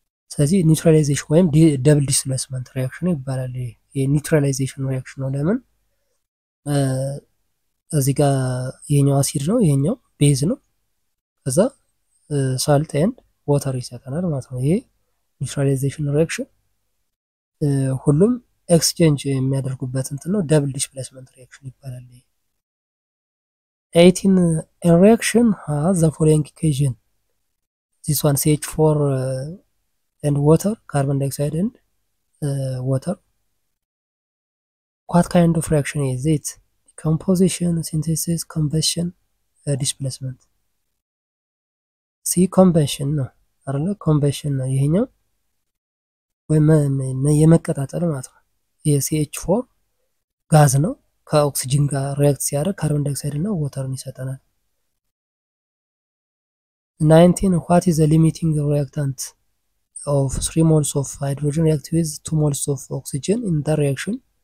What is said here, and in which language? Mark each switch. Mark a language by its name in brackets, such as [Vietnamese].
[Amharic] ስለዚህ ኒውትራላይዜሽን ወይም ደብል ዲስፕሌስመንት ሪአክሽን ይባላል። የኒውትራላይዜሽን ሪአክሽን ነው። ለምን እዚህ ጋር ይሄኛው አሲድ ነው፣ ይሄኛው ቤዝ ነው። ከዛ ሳልት ኤንድ ዋተር ይሰጠናል ማለት ነው። ይሄ ኒውትራላይዜሽን ሪአክሽን ሁሉም ኤክስቼንጅ የሚያደርጉበት እንትን ነው። ደብል ዲስፕሌስመንት ሪአክሽን ይባላል። 18 [English] reaction has the following equation. This one CH4 and water, carbon dioxide and water. What kind of reaction is it? Composition, synthesis, combustion, displacement. [Amharic] C combustion ነው አይደለ? combustion ነው ይሄኛው ወይም የመቀጣጠል ማለት ነው። የCH4 ጋዝ ነው ከኦክሲጅን ጋር ሪአክት ሲያደርግ ካርቦን ዳይኦክሳይድ እና ዋተርን ይሰጠናል። 19 [English] what is the limiting reactant of 3 moles of hydrogen react with 2 moles of oxygen in the reaction?